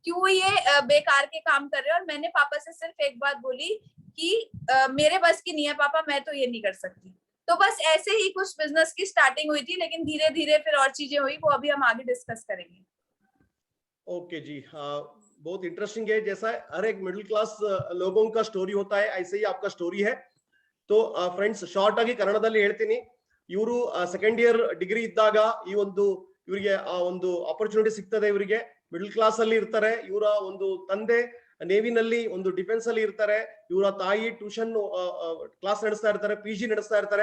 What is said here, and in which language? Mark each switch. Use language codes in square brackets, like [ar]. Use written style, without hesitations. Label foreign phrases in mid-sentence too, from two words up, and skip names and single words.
[hi] क्यों ये बेकार के काम कर रहे हो। और मैंने पापा से सिर्फ एक बात बोली कि मेरे बस की नहीं है पापा, मैं तो ये नहीं कर सकती। तो बस ऐसे ही कुछ बिजनेस की स्टार्टिंग हुई थी, लेकिन धीरे धीरे फिर और चीजें हुई, वो अभी हम आगे डिस्कस करेंगे। ओके जी, बहुत इंटरेस्टिंग है। जैसा हर एक [en] middle class [hi] लोगों का स्टोरी होता है, ऐसे ही आपका स्टोरी है। [kn] तो ಫ್ರೆಂಡ್ಸ್, ಶಾರ್ಟ್ ಆಗಿ ಕನ್ನಡದಲ್ಲಿ ಹೇಳ್ತೀನಿ. ಇವರು [en] second year degree [kn] ಇದ್ದಾಗ ಇವರಿಗೆ ಒಂದು ಆಪರ್ಚುನಿಟಿ ಸಿಗ್ತದೆ. ಇವರಿಗೆ [en] middle class [kn] ಅಲ್ಲಿ ಇರ್ತಾರೆ. ಇವರ ಒಂದು ತಂದೆ ನೇವಿನಲ್ಲಿ ಒಂದು ಡಿಫೆನ್ಸ್ ಅಲ್ಲಿ ಇರ್ತಾರೆ. ಇವರ ತಾಯಿ [en] tuition class [kn] ನಡೆಸ್ತಾ ಇರ್ತಾರೆ, PG ನಡೆಸ್ತಾ ಇರ್ತಾರೆ.